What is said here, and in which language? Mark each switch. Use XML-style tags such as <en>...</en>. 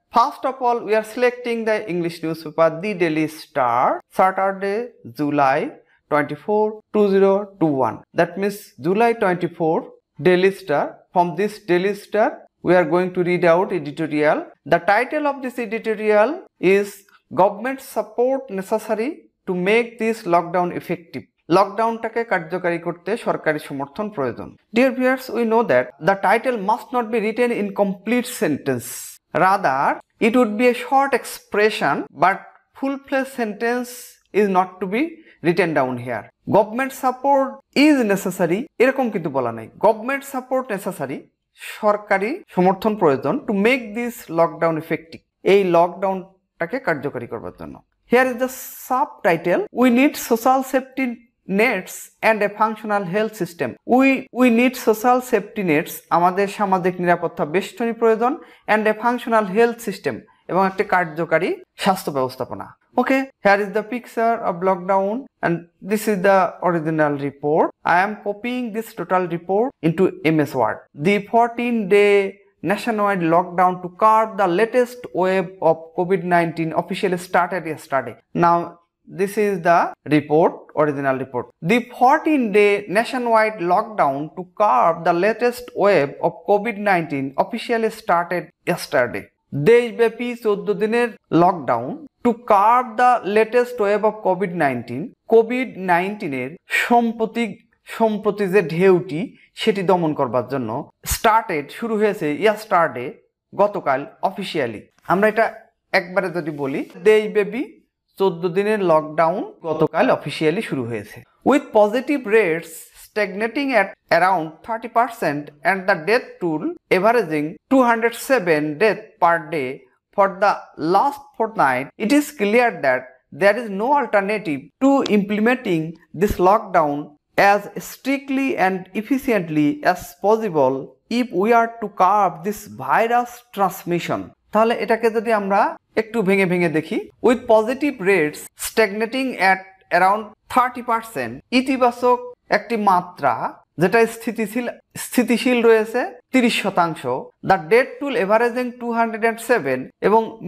<en>First of all, we are selecting the English newspaper The Daily Star, Saturday, July 24, 2021. That means July 24, Daily Star. From this Daily Star, we are going to read out editorial. The title of this editorial is Government Support Necessary to Make this Lockdown Effective.</en> <bn>লকডাউনটাকে কার্যকারী করতে সরকারি সমর্থন প্রয়োজন.</bn> <en>Dear viewers, we know that the title must not be written in complete sentence. Rather, it would be a short expression, but full-fledged sentence is not to be written down here. Government support is necessary.</en> <bn>এরকম কিন্তু বলা নাই.</bn> <en>Government support necessary.</en> <bn>সরকারি সমর্থন প্রয়োজন</bn> <en>to make this lockdown effective.</en> <bn>এই লকডাউনটাকে কার্যকারী করবার জন্য.</bn> <en>Here is the subtitle. We need social safety nets and a functional health system. We need social safety nets.</en> <bn>আমাদের সামাজিক নিরাপত্তা বেষ্টনী প্রয়োজন</bn> <en>and a functional health system</en> <bn>এবং একটি কার্যকারী স্বাস্থ্য ব্যবস্থাপনা.</bn> <en>Okay, here is the picture of lockdown and this is the original report. I am copying this total report into MS Word. The 14-day nationwide lockdown to curb the latest wave of COVID-19 officially started yesterday. Now, this is the report, original report. The 14-day nationwide lockdown to curb the latest wave of COVID-19 officially started yesterday.</en> <bn>দেশব্যাপী 14 দিনের lockdown</bn> <en>two carb the latest wave of COVID-19</en> <bn>এর সম্প্রতি যে ঢেউটি সেটি দমন করবার জন্য শুরু হয়েছে ইয়াস্টারডে গতকাল অফিসিয়ালি। আমরা এটা একবারে যদি বলি, দেশব্যাপী 14 দিনের লকডাউন গতকাল অফিসিয়ালি শুরু হয়েছে।</bn> <en>With positive rates stagnating at around 30% and the death toll averaging 207 deaths per day for the last fortnight, it is clear that there is no alternative to implementing this lockdown as strictly and efficiently as possible if we are to curb this virus transmission.</en> <bn>তাহলে এটাকে যদি আমরা একটু ভেঙে ভেঙে দেখি,</bn> <en>with positive rates stagnating at around 30%,</en> <bn>ইতিবাচক একটি মাত্রা যেটা স্থিতিশীল রয়েছে 30%,</bn> <en>the death toll averaging 207</en> <bn>এবং</bn>